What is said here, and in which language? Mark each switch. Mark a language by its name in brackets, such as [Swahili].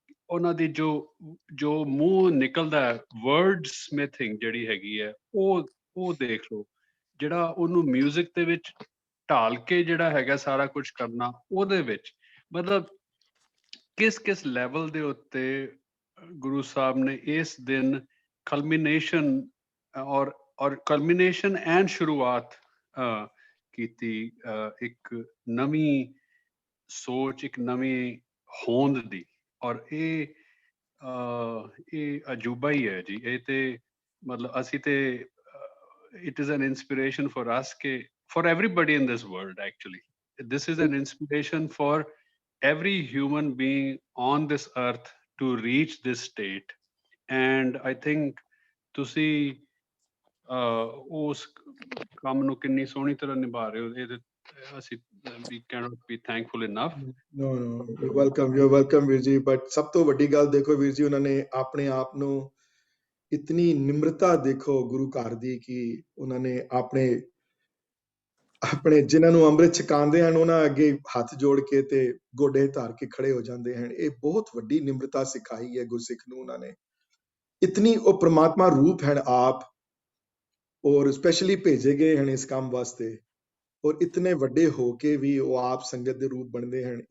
[Punjabi] ਉਹਨਾਂ ਦੀ ਜੋ ਮੂੰਹ ਨਿਕਲਦਾ word smithing ਜਿਹੜੀ ਹੈਗੀ ਹੈ, ਉਹ ਦੇਖ ਲਓ, ਜਿਹੜਾ ਉਹਨੂੰ ਮਿਊਜ਼ਿਕ ਦੇ ਵਿੱਚ ਢਾਲ ਕੇ ਜਿਹੜਾ ਹੈਗਾ ਸਾਰਾ ਕੁਝ ਕਰਨਾ, ਉਹਦੇ ਵਿੱਚ ਮਤਲਬ ਕਿਸ ਲੈਵਲ ਦੇ ਉੱਤੇ ਗੁਰੂ ਸਾਹਿਬ ਨੇ ਇਸ ਦਿਨ ਕਲਮੀਨੇਸ਼ਨ ਔਰ ਕਲਮੀਨੇਸ਼ਨ ਐਂਡ ਸ਼ੁਰੂਆਤ ਕੀਤੀ, ਇੱਕ ਨਵੀਂ ਸੋਚ, ਇੱਕ ਨਵੀਂ ਹੋਂਦ ਦੀ। ਔਰ ਇਹ ਅਜੂਬਾ ਹੀ ਹੈ ਜੀ, ਇਹ ਤੇ ਮਤਲਬ ਅਸੀਂ ਤੇ [English] it is an inspiration for us, for everybody in this world actually. This is an inspiration for every human being on this earth to reach this state, and I think [Punjabi] ਤੁਸੀਂ ਉਸ ਕੰਮ ਨੂੰ ਕਿੰਨੀ ਸੋਹਣੀ ਤਰ੍ਹਾਂ ਨਿਭਾ ਰਹੇ ਹੋ, ਇਹ ਅਸੀਂ [English] we cannot be thankful enough। No, you're welcome ਵੀਰ ਜੀ। [Punjabi] ਬਟ ਸਭ ਤੋਂ ਵੱਡੀ ਗੱਲ ਦੇਖੋ ਵੀਰ ਜੀ, ਉਹਨਾਂ ਨੇ ਆਪਣੇ ਆਪ ਨੂੰ ਇਤਨੀ ਨਿਮਰਤਾ ਦੇਖੋ ਗੁਰੂ ਘਰ ਦੀ, ਕਿ ਉਹਨਾਂ ਨੇ ਆਪਣੇ ਜਿਨ੍ਹਾਂ ਨੂੰ ਅੰਮ੍ਰਿਤ ਛਕਾਉਂਦੇ ਹਨ ਉਹਨਾਂ ਅੱਗੇ ਹੱਥ ਜੋੜ ਕੇ ਤੇ ਗੋਡੇ ਧਾਰ ਕੇ ਖੜੇ ਹੋ ਜਾਂਦੇ ਹਨ। ਇਹ ਬਹੁਤ ਵੱਡੀ ਨਿਮਰਤਾ ਸਿਖਾਈ ਹੈ ਗੁਰਸਿੱਖ ਨੂੰ ਉਹਨਾਂ ਨੇ। ਇਤਨੀ ਉਹ ਪ੍ਰਮਾਤਮਾ ਰੂਪ ਹਨ ਆਪ, ਔਰ ਸਪੈਸ਼ਲੀ ਭੇਜੇ ਗਏ ਹਨ ਇਸ ਕੰਮ ਵਾਸਤੇ, ਔਰ ਇਤਨੇ ਵੱਡੇ ਹੋ ਕੇ ਵੀ ਉਹ ਆਪ ਸੰਗਤ ਦੇ ਰੂਪ ਬਣਦੇ ਹਨ।